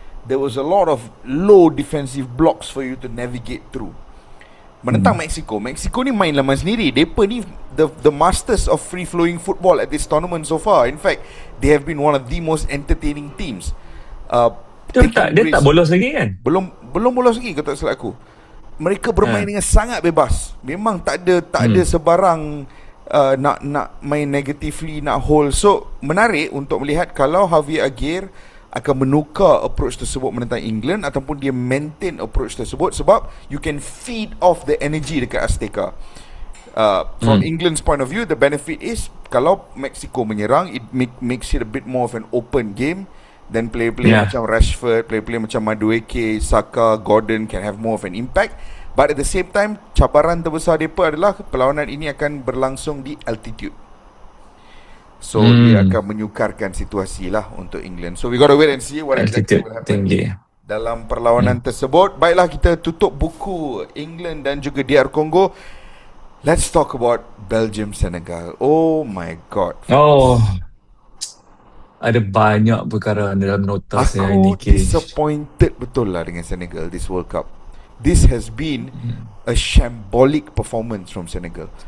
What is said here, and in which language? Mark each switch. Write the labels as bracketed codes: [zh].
[en] There was a lot of low defensive blocks for you to navigate through. [ms] Menentang Mexico ni main laman sendiri. Depa ni [en] the masters of free flowing football at this tournament so far. In fact, they have been one of the most entertaining teams. [ms] Dia tak bolos lagi kan? Belum bolos lagi, kata silap aku. Mereka bermain dengan sangat bebas. Memang tak ada sebarang nak main negatively, nak hold. So menarik untuk melihat kalau Javier Aguirre akan menukar approach tersebut menentang England ataupun dia maintain approach tersebut, sebab [en] you can feed off the energy [ms] dekat Azteca. [en] From England's point of view, the benefit is [ms] kalau Mexico menyerang, [en] it makes it a bit more of an open game. Then player-player macam Rashford, player-player macam Madueke, Saka, Gordon can have more of an impact. But at the same time, [ms] cabaran terbesar mereka adalah perlawanan ini akan berlangsung di altitude. [en] So [ms] dia akan menyukarkan situasi lah untuk England. [en] So we gotta wait and see what exactly will happen dalam perlawanan tersebut. [ms] Baiklah, kita tutup buku England dan juga DR Congo. [en] Let's talk about Belgium Senegal. Oh my god. [ms] Ada banyak perkara dalam nota saya ni. Aku disappointed betul lah dengan Senegal [en] this World Cup. This has been a shambolic performance from Senegal.